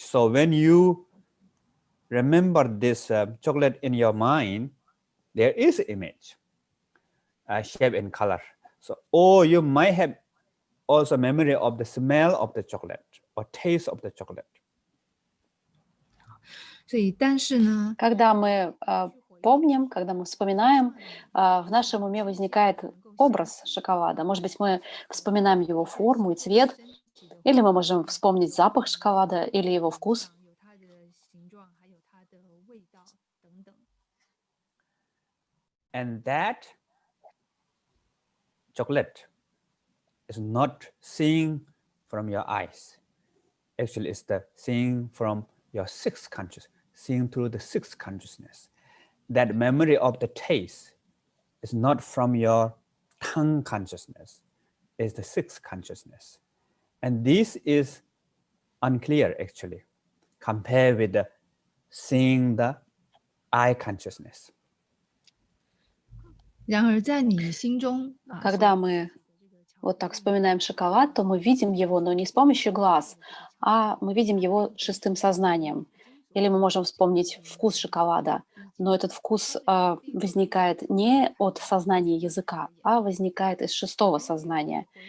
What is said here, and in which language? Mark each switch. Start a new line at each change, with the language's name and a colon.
English: So when you remember this chocolate in your mind, there is image, shape and color. So, or you might have also memory of the smell of the chocolate or taste of the chocolate.
Chinese: 所以但是呢，
Russian: Когда мы помним, когда мы вспоминаем, в нашем уме возникает образ шоколада. Может быть, мы вспоминаем его форму и цвет, или мы можем вспомнить запах шоколада или его вкус.
Chinese: 有它的形状，还有它的味道等等。
English: And that chocolate is not seeing from your eyes. Actually, it's the seeing from your sixth conscious, seeing through the sixth consciousness. That memory of the taste is not from your tongue consciousness, it's the sixth consciousness. And this is unclear actually, compared with the seeing the eye consciousness.
Chinese: 然而在你心中
Russian: Когда мы вот так вспоминаем шоколад, то мы видим его, но не с помощью глаз, а мы видим его шестым сознанием. Или мы можем вспомнить вкус шоколада, но этот вкус возникает не от сознания языка, а возникает из шестого сознания.